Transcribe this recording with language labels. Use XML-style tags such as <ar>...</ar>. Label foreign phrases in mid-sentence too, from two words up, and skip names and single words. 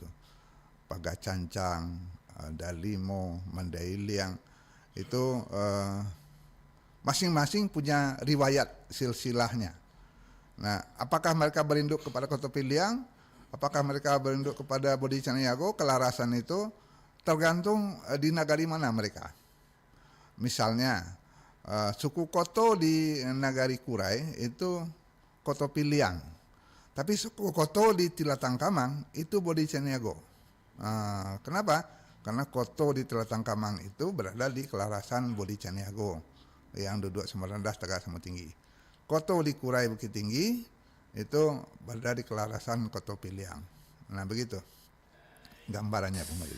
<id>Pagacancang, Dalimo, Mandailiang, itu masing-masing punya riwayat silsilahnya. Nah, apakah mereka berinduk kepada Koto Piliang? Apakah mereka berinduk kepada Bodi Caniago? Kelarasan itu tergantung di nagari mana mereka. Misalnya suku Koto di Nagari Kurai itu Koto Piliang, tapi suku Koto di Tilatangkamang itu Bodi Caniago. Kenapa? Karena Koto di Tilatangkamang itu berada di kelarasan Bodi Caniago yang duduk sama rendah, tegak sama tinggi. Koto di Kurai Bukit Tinggi itu berada di kelarasan Koto Piliang. Nah begitu gambarannya, Pemali.</id>